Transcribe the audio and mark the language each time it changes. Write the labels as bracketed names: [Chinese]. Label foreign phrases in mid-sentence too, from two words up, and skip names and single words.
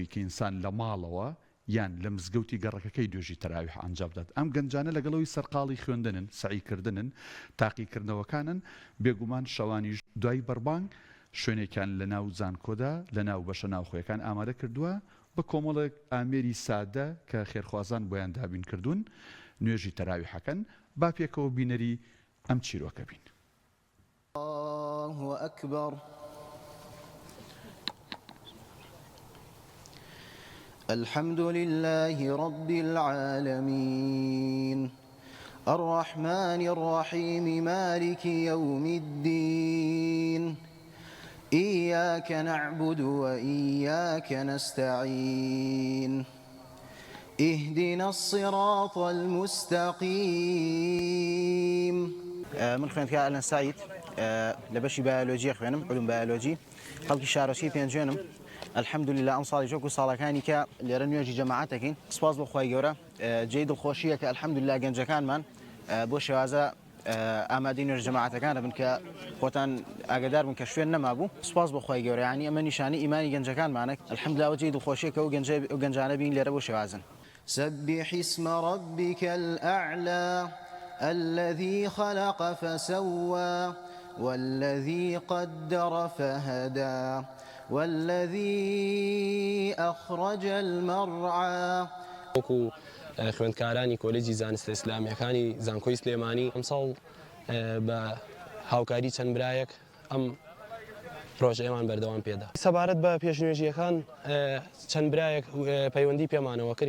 [Central Kurdish] کە ئینسان لە ماڵەوە یان لە مزگەوتی گەڕەکەکەی دوێژی تەراویح ئەنجام بدات ئەم گەنجانە لەگەڵەوەی سەرقاڵی خوێندنن سعیکردنن تاقیکردنەوەکانن بێگومان شەوانیش دوای بەربانگ شوێنێکیان لە ناو زانکۆدا لە ناو بەشە ناوخۆیەکان ئامادە کردووە بە کۆمەڵێک ئامێری سادە کە خێرخوازان بۆیان دابین کردوون نوێژی تەراویحەکەن با پێکەوە بینەری ئەم چیرۆکە بین [Arabic] الله أكبر الحمد لله رب العالمين الرحمن الرحيم مالك يوم الدين إياك نعبد وإياك نستعين اهدنا الصراط المستقيم [Central Kurdish] من خوێندکە ئەلەن سعید لە بەشی بایۆلۆجی خوێنم علوم بایۆلۆجی خەڵکی شارەچی پێنجێنم الحەمدولله ئەم ساڵی جۆک و ساڵەکانی کە لێرە نوێژی جەماعەتەکەین سپاس بۆ خوای گەورە جێی دڵخۆشیە کە الحەمدولله گەنجەکانمان بۆ شێوازە ئامادەی نوێژ جەماعەتەکانە بن کە خۆتان ئاگادار بن کە شوێن نەمابوو سپاس بۆ خوای گەورە یعنی ئەمە نیشانی ئیمانی گەنجەکانمانە الحەمدولله جێی دڵخۆشیە کە ئەو گەنجانە بین لێرە بۆ شێوازن [Arabic] سبح اسم ربك الأعلى الذي خلق فسوى والذي قدر فهدى والذي أخرج المرعى [Central Kurdish] وەکو خوێندکارانی کۆلێجی زانستە ئیسلامیەکانی زانکۆی سلێمانی ئەمساڵ بە هاوکاری چەند برایەک ئەم پرۆژەیەمان بەردەوام پێدا سەبارەت بە پێشنوێژیەکان چەند برایەک پەیوەندی پێمانەوە کرد